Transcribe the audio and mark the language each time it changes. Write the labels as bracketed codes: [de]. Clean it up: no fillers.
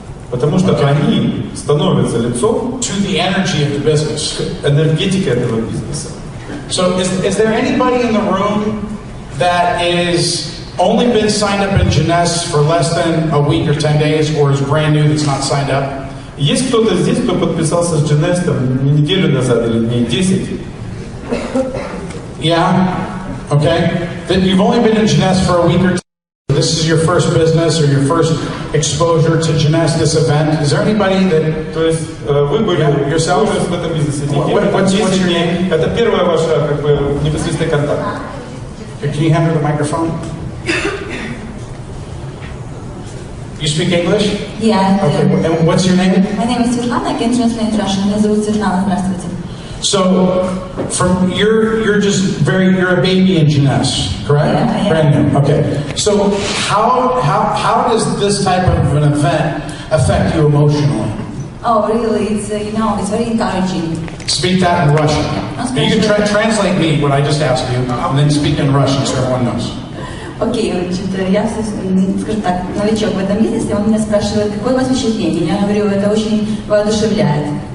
[ru] Потому что они становятся лицом [en] to the energy of the business. [ru] Энергетика этого бизнеса. [en] So is there anybody in the room that is only been signed up in Jeunesse for less than a week or 10 days, or is brand new that's not signed up? [ru] Есть кто-то здесь, кто подписался с Jeunesse неделю назад или дней 10? [en] Yeah? Okay. Then you've only been in Jeunesse for a week or 10. This is your first business or your first exposure to Jeunesse, this event. Is there anybody that... [ru] То есть вы были [en] yourself [ru] в этом бизнесе неделю, [en] what's your name? [ru] Это первая ваша как бы непосредственный контакт. [en] Can you hand her the microphone? You speak English? Yeah. Okay. And what's your name? My name is Svetlana. I can translate Russian. [ru] Меня зовут Светлана. Здравствуйте. [en] So, you're a baby in Jeunesse, correct? Yeah. Brand new. Okay. So, how does this type of an event affect you emotionally? Oh, really? It's it's very encouraging. Speak that in Russian. You can translate me what I just asked you, and then speak in Russian so everyone knows. [ru] Окей, значит, я, скажем так, новичок в этом бизнесе, он меня спрашивает, какое у вас впечатление? Я говорю, это очень воодушевляет.